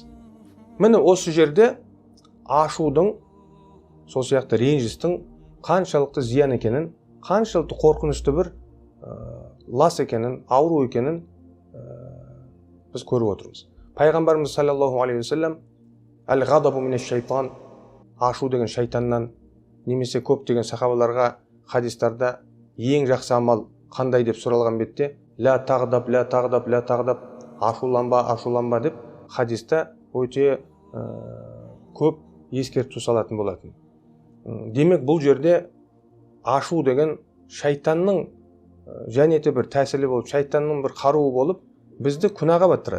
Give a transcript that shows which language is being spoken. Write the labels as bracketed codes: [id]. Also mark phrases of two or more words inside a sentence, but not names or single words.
[kk] Міне осы жерде ашудың, сол сияқты ренжістің қаншалықты зиян екенін, қаншалықты қорқынышты бір лас екенін, ауру екенін біз көріп отырмыз. Пайғамбарымыз [ar] صلى الله عليه وسلم الغضب من الشيطان, [kk] ашу деген шайтаннан, немесе көп деген сахабаларға хадистарда ең жақсы амал қандай деп сұралған бетте [ar] لا تغضب، لا تغضب، لا تغضب, [kk] ашуланба, ашуланба деп хадиста өте көп ескерту салатын болатын. Демек бұл жерде ашу деген шайтанның және де бір тәсілі болып, шайтанның бір қаруы болып бізді күнәға баттырады.